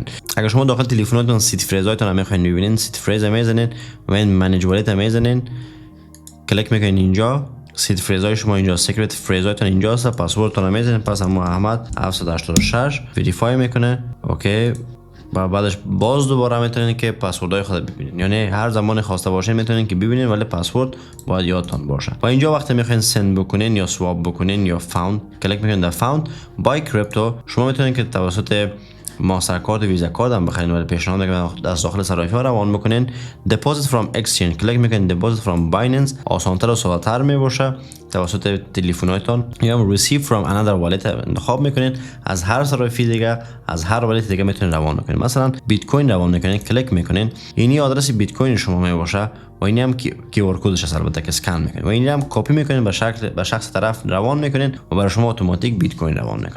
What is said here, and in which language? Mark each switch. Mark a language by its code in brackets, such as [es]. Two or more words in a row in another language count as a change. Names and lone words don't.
[fa] اگر شما داخل تلفنتون سیت فریزایتون میخواین ببینین [en] seed phrase [fa] میزنین و این [en] manage wallet [fa] میزنین کلیک میکنین اینجا سیت فریزای شما اینجا سیکرت فریزایتون اینجا است، پسوردتون میزنین پس اما احمد 786 وریفای میکنه اوکی و بعدش باز دوباره میتونین که پسوردهای خود ببینین، یعنی هر زمان خواسته باشین میتونین که ببینین ولی پسورد باید یادتان باشه. و اینجا وقتی میخواین سند بکنین یا سواب بکنین یا فاوند کلیک میکنین در [en] fund buy crypto [fa] شما میتونین که توسط ماسترکارد و ویزا کارت هم بخرین ولی پیشنهاد میکنم از داخل صرافی ها روان بکنین. [en] deposit from exchange [fa] کلیک میکنین [en] deposit from binance [fa] آسانتر و ساده‌تر میباشه توسط تلفن‌هایتون یا [en] receive from another wallet [fa] انتخاب میکنین از هر صرافی دیگه از هر والت دیگه میتونین روان بکنین. مثلا بیت کوین روان میکنین کلیک میکنین اینی آدرس بیت کوین شما میباشه و اینی هم کیور کدش هست البته که اسکن میکنین و اینی هم کپی میکنین به شخص طرف روان میکنین و برای شما اتوماتیک بیت کوین روان میکنه.